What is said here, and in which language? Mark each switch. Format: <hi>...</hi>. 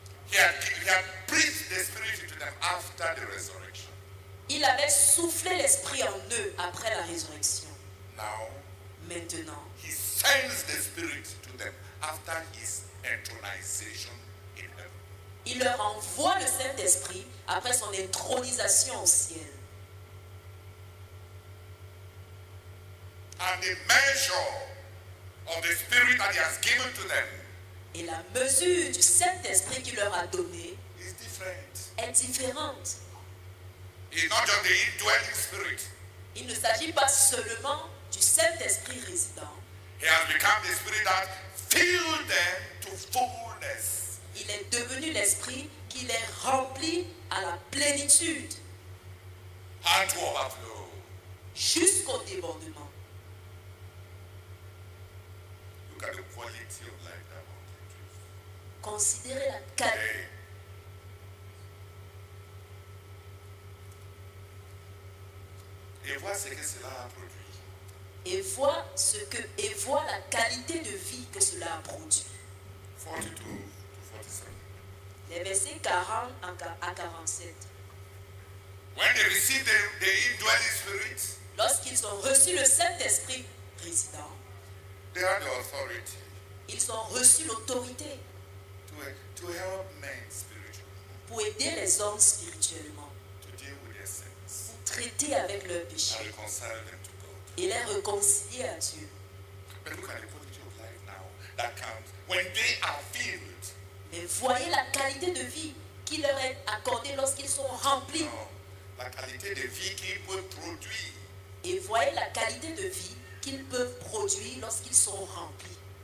<en>he had breathed the Spirit into them after the resurrection.</en> <fr>il avait soufflé l'esprit en eux après la résurrection.</fr> <en>Now, Now,</en> <fr>Maintenant,</fr> <en>he sends the Spirit to them after his entronization in heaven.</en> <fr>il leur envoie le Saint-Esprit après son intronisation au ciel.</fr> <en>And the measure of the Spirit that he has given to them</en> <fr>Et la mesure du Saint-Esprit qu'il leur a donné</fr> <en>is different.</en> <fr>est différente.</fr> <en>It's not just the indwelling Spirit.</en> <fr>Il ne s'agit pas seulement du Saint-Esprit résident.</fr> <en>He has become the Spirit that filled them to fullness.</en> <fr>Il est devenu l'Esprit qui les remplit à la plénitude,</fr> <en>And to overflow.</en> <fr>jusqu'au débordement.</fr> <en>Look at the quality of life that one produces.</en> <fr>Considérez la qualité. Hey. Et vois ce que cela a produit. Et voit la qualité de vie que cela a produit.</fr> <en>42 to 47.</en> <fr>Les versets 40 à 47.</fr> <en>When they received the indwelling Spirit,</en> <fr>Lorsqu'ils ont reçu le Saint-Esprit résident,</fr> <en>they had the authority</en> <fr>ils ont reçu l'autorité</fr> <en>to help men spiritually,</en> <fr>pour aider les hommes spirituellement,</fr> <en>to deal with their sins,</en> <fr>pour traiter avec leurs</fr> <en>and</en> <fr>péchés</fr> <en>reconcile them to God.</en> <fr>et les réconcilier à Dieu.</fr> <en>But look at the quality of life now that comes when they are filled.</en> <fr>Mais voyez la qualité de vie qui leur est accordée lorsqu'ils sont remplis. No, la qualité de vie qu'ils peuvent produire. Et voyez la qualité de vie qu'ils peuvent produire lorsqu'ils sont remplis.</fr>